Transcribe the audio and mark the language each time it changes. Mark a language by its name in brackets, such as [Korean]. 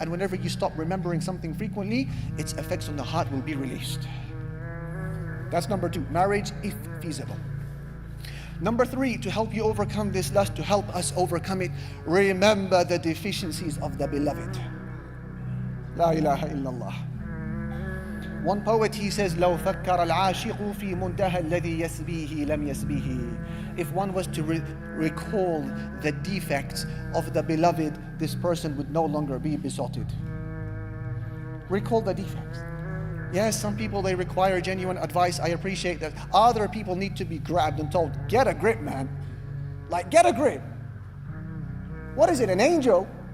[English] And whenever you stop remembering something frequently, its effects on the heart will be released. That's number 2, marriage if feasible. Number 3, to help you overcome this lust, to help us overcome it, remember the deficiencies of the beloved. [Arabic] La ilaha illallah. [English] One poet, he says, [Arabic] لو فكر العاشق في منتهى الذي يسبيه لم يسبيه. [English] If one was to recall the defects of the beloved, this person would no longer be besotted. Recall the defects. Yes, some people, they require genuine advice. I appreciate that. Other people need to be grabbed and told, get a grip, man. Like, get a grip. What is it, an angel?